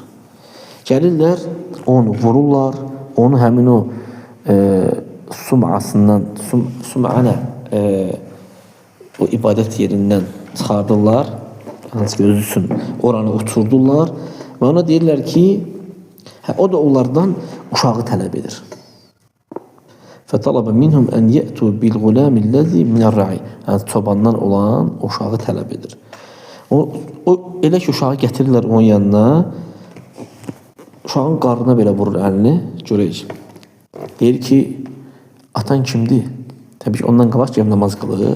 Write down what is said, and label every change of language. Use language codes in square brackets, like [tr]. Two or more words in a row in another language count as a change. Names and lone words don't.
[az] Gəlirlər, onu vururlar, onu həmin o sum'asından, sum'anə o ibadət yerindən çıxardırlar, hansı ki özü üçün oranı uçurdular və ona deyirlər ki, o da onlardan uşağı tələb edir. [ar] فَطَلَبَ مِنْهُمْ أَنْ يَأْتُوا بِالْغُلَامِ الَّذِي مِنَ الرَّعِي. [az] Yəni çobandan olan uşağı tələb edir. O elə ki uşağı gətirirlər onun yanına, uşağın qarnına belə vurur əlini, görək. Deyir ki, atan kimdir? Təbii ki, ondan qabaq ki, namaz qılır.